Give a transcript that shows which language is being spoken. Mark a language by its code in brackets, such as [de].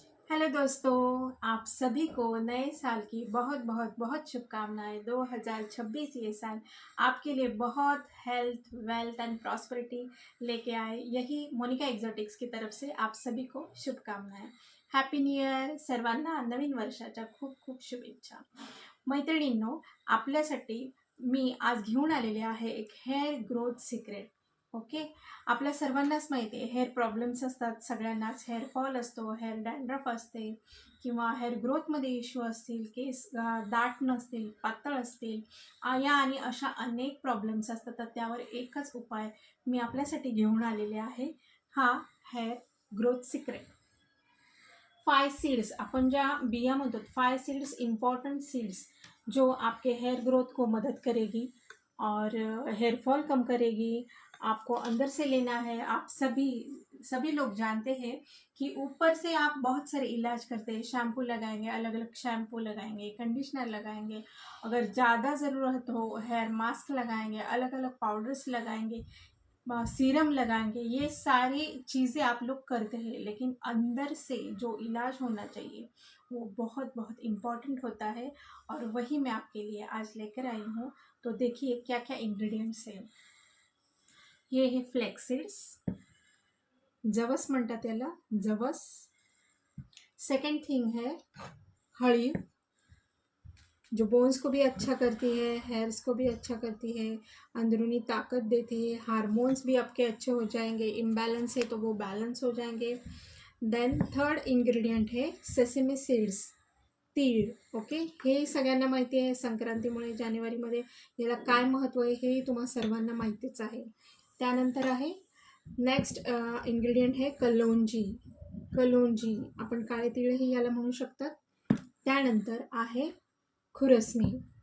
[hi] Hello दोस्तों, आप सभी को नए साल की बहुत बहुत बहुत शुभकामनाएं। 2026 ये साल आपके लिए बहुत हेल्थ, वेल्थ एंड प्रॉस्पेरिटी लेके आए, यही मोनिका एक्झॉटिक्स की तरफ से आप सभी को शुभकामनाएं। [en] Happy new year! [mr] सर्वांना नवीन वर्षाच्या खूप खूप शुभेच्छा. मैत्रिणींनो, आपल्यासाठी मी आज घेऊन आलेले आहे एक हेअर ग्रोथ सिक्रेट. ओके. आपल्या सर्वांनाच माहिती आहे, हेअर प्रॉब्लेम्स असतात सगळ्यांनाच. हेअर फॉल असतो, हेअर डॅन्ड्रफ असते किंवा हेअर ग्रोथमध्ये इश्यू असतील, केस दाट नसतील, पातळ असतील, या आणि अशा अनेक प्रॉब्लेम्स असतात. तर त्यावर एकच उपाय मी आपल्यासाठी घेऊन आलेले आहे, हा हेअर ग्रोथ सिक्रेट. [hi] 5 सीड्स, [mr] अपन ज्या बिया म्हणतो, [hi] 5 सीड्स इंपॉर्टेंट सीड्स जो आपके हेयर ग्रोथ को मदद करेगी और हेयर फॉल कम करेगी. आपको अंदर से लेना है. आप सभी लोग जानते हैं कि ऊपर से आप बहुत सारे इलाज करते हैं, शैम्पू लगाएंगे, अलग अलग शैम्पू लगाएंगे, कंडीशनर लगाएंगे, अगर ज़्यादा ज़रूरत हो हेयर मास्क लगाएंगे, अलग अलग पाउडर्स लगाएंगे, सीरम लगाएंगे. ये सारी चीज़ें आप लोग करते हैं, लेकिन अंदर से जो इलाज होना चाहिए वो बहुत बहुत इम्पॉर्टेंट होता है, और वही मैं आपके लिए आज लेकर आई हूँ. तो देखिए क्या क्या इंग्रेडिएंट्स हैं. ये है [mr] फ्लॅक्स जवस म्हणतात याला, जवस. [hi] सेकंड थिंग है हळी, जो बोन्स को भी अच्छा करती है, हेयर्स को भी अच्छा करती है, अंदरूनी ताकत देती है, हार्मोन्स भी आपके अच्छे हो जाएंगे. इम्बैलेंस है तो वो बैलेंस हो जाएंगे. देन थर्ड इंग्रेडियंट है सेसमी सीड्स, तीळ. [en] Okay. [mr] हे सगळ्यांना माहिती आहे, संक्रांतीमुळे जानेवारीमध्ये याला काय महत्त्व आहे हे तुम्हा सर्वांना माहितीच आहे. त्यानंतर आहे नेक्स्ट इंग्रेडियंट है कलोंजी. कलोंजी आपण काळे तीळही याला म्हणू शकतात. त्यानंतर आहे खुरसणी.